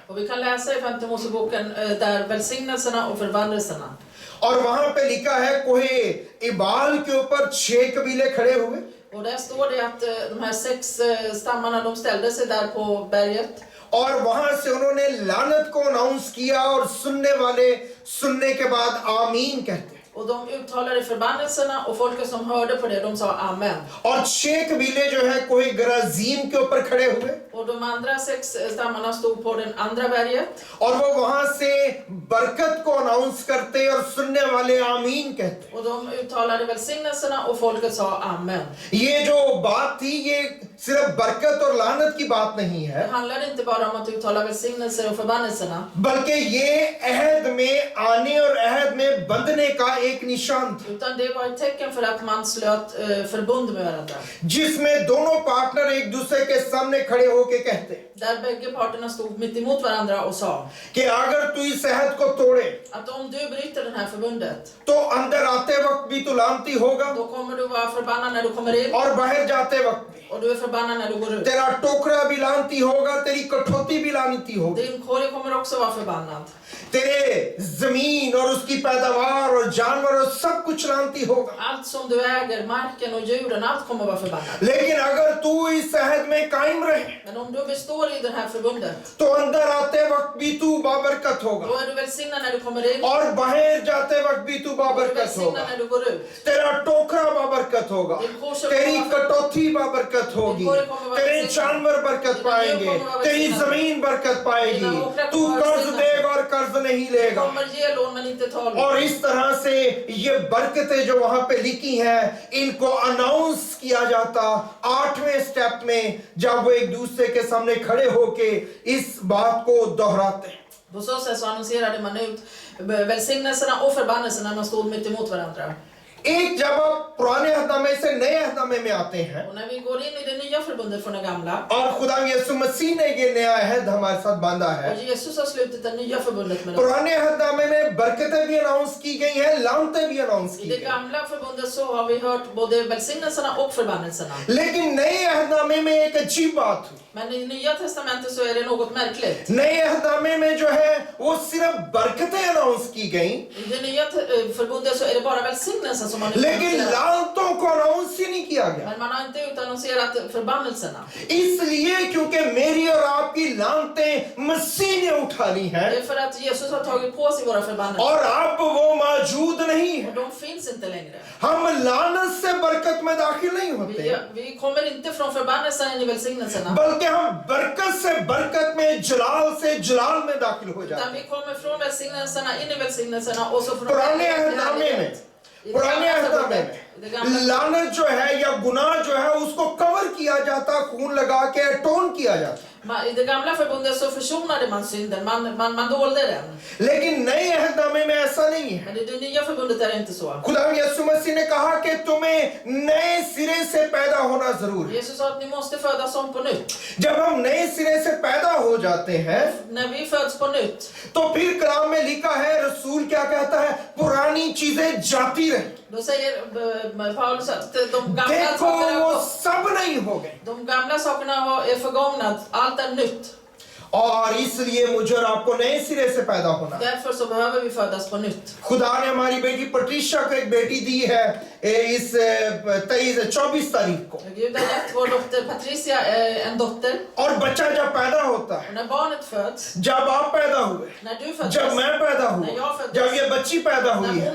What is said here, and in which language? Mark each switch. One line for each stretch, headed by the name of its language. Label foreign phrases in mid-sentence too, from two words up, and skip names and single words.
Swedish: Och vi kan läsa i Femte Moseboken där välsignelserna och förbannelserna.
Hindi: और वहां पे लिखा है कोहे इबाल के ऊपर 6 कबीले खड़े हुए।
Swedish: Och där står det att de här 6 stammarna de ställde sig där på berget.
Hindi: और वहां से उन्होंने लानत को अनाउंस किया और सुनने वाले सुनने के बाद आमीन कहते हैं।
Swedish: Och de uttalade förbannelserna och folket som hörde på det de sa amen.
Hindi: और 6 कबीले जो है कोई गराजीम के ऊपर खड़े हुए
Swedish: Och de andra 6 stammarna stod på den andra berget.
Hindi: और वो वहां से बरकत को अनाउंस करते और सुनने वाले आमीन कहते।
Swedish: Och de uttalade välsignelserna och folket sa amen.
Hindi: ये जो बात थी ये सिर्फ बरकत और लानत की बात नहीं
Swedish: Det
Hindi: है,
Swedish: handlar inte bara om att uttala välsignelser och förbannelserna.
Hindi: बल्कि ये अहद में आने और अहद में बंधने का एक निशान था,
Swedish: Utan det var ett tecken för att man slöt förbund med varandra.
Hindi: जिसमें दोनों पार्टनर एक दूसरे के सामने खड़े होके कहते
Swedish: Där bägge parterna stod mitt emot varandra och sa
Hindi: कि अगर तू इस अहद को तोड़े
Swedish: att om du bryter det här förbundet,
Hindi: तो अंदर आते वक्त भी तू लानती होगा
Swedish: då kommer du vara förbannad när du kommer in
Hindi: और बाहर जाते वक्त भी।
Swedish: och du är förbannad när du går ut.
Hindi: तेरा टोकरा भी लानती होगा, तेरी कठौती भी लानती होगी,
Swedish: Din korg kommer också vara förbannad.
Hindi: तेरे जमीन और उसकी पैदावार और जानवर और सब कुछ लानती होगा।
Swedish: Allt som du äger, marken och djuren, allt kommer vara förbannat.
Hindi: लेकिन अगर तू इस अहद में कायम रहे
Swedish: Men om du består i det här förbundet,
Hindi: तो अंदर आते वक्त भी तू बाबरकत होगा
Swedish: då är du välsignad när du kommer in
Hindi: और बाहर जाते वक्त भी तू
Swedish: och du är
Hindi: बाबरकत
Swedish: välsignad
Hindi: होगा।
Swedish: när du går ut.
Hindi: तेरा टोकरा बाबरकत होगा, तेरी कटौती बाबरकत होगी, तेरे जानवर बरकत पाएंगे, तेरी जमीन बरकत पाएगी, तू कर्ज देगा और कर्ज नहीं
Swedish: Du
Hindi: लेगा।
Swedish: kommer ge lån men inte ta lån.
Hindi: और इस तरह से ये बरकतें जो वहां पे लिखी हैं, इनको अनाउंस किया जाता 8वें स्टेप में, जब वो एक दूसरे के सामने खड़े होके इस बात को दोहराते हैं।
Swedish: På så sätt så annonserade man ut välsignelserna och förbannelserna när man stod mitt emot varandra.
Hindi: एक जब आप पुराने अहदनामे से नए अहदनामे में आते हैं
Swedish: Och när vi går in i det nya förbundet från det gamla,
Hindi: और खुदा यीशु मसीह ने ये नया अहद हमारे साथ बांधा है,
Swedish: och Jesus har slutit det nya förbundet med oss.
Hindi: पुराने अहदनामे में बरकतें भी अनाउंस की गई हैं, लानतें भी अनाउंस
Swedish: I
Hindi: की
Swedish: det
Hindi: गई,
Swedish: gamla förbundet så har vi hört både välsignelserna och förbannelserna.
Hindi: लेकिन नए अहदनामे में एक अजीब बात हुई।
Swedish: Men i nya testamentet så är det något märkligt.
Hindi: नए अहदनामे में जो है वो सिर्फ बरकतें अनाउंस की गई,
Swedish: I det nya förbundet så är det bara välsignelsen som man
Hindi: लेकिन
Swedish: utannonserar.
Hindi: लानतों को अनाउंस ही नहीं किया गया।
Swedish: Men man har inte utannonserat förbannelserna.
Hindi: इसलिए क्योंकि मेरी और आपकी लानतें मसीह ने उठा ली
Swedish: Det
Hindi: हैं
Swedish: är för att Jesus har tagit på sig våra förbannelser.
Hindi: और अब वो मौजूद नहीं है।
Swedish: Och de finns inte längre.
Hindi: हम लानत से बरकत में दाखिल नहीं होते,
Swedish: Vi kommer inte från förbannelsen in i välsignelserna.
Hindi: बल्कि हम बरकत से बरकत में, जलाल से जलाल में दाखिल हो जाते
Swedish: Utan
Hindi: हैं।
Swedish: vi kommer från välsignelserna in i välsignelserna och så från
Hindi: पुराने
Swedish: härlighet till
Hindi: अहदनामे में,
Swedish: härlighet. I det
Hindi: पुराने
Swedish: gamla
Hindi: अहदनामे
Swedish: förbundet, i det gamla
Hindi: में लानत जो है या गुनाह जो है उसको कवर किया जाता, खून लगा के अटोन किया जाता।
Swedish: I det gamla förbundet så försonade man synden, man dolde den.
Hindi: लेकिन नए अहदनामे में ऐसा नहीं है।
Swedish: Men i det nya förbundet är det inte så.
Hindi: खुदा यीशु मसीह ने कहा कि तुम्हें नए सिरे से पैदा होना जरूरी है।
Swedish: Jesus sa att ni måste födas om på nytt.
Hindi: जब हम नए सिरे से पैदा हो जाते हैं
Swedish: När vi föds på nytt,
Hindi: तो फिर कलाम में लिखा है, रसूल क्या कहता है, पुरानी चीजें जाती रही,
Swedish: då säger Paulus att de gamla
Hindi: देखो
Swedish: sakerna,
Hindi: वो सब नहीं हो गए।
Swedish: de gamla sakerna är förgångna, allt är nytt.
Hindi: और इसलिए मुझे और आपको नए सिरे से पैदा होना है।
Swedish: Därför så behöver vi födas på nytt.
Hindi: खुदा ने हमारी बेटी पट्रिशा को एक बेटी दी है इस 24 तारीख को,
Swedish: Gud har gett vår dotter Patricia en dotter.
Hindi: और बच्चा जब पैदा होता है,
Swedish: Och när barnet föds,
Hindi: जब आप पैदा हुए,
Swedish: när du föddes,
Hindi: जब मैं पैदा
Swedish: när jag
Hindi: हुआ,
Swedish: föddes,
Hindi: जब ये बच्ची पैदा हुई है,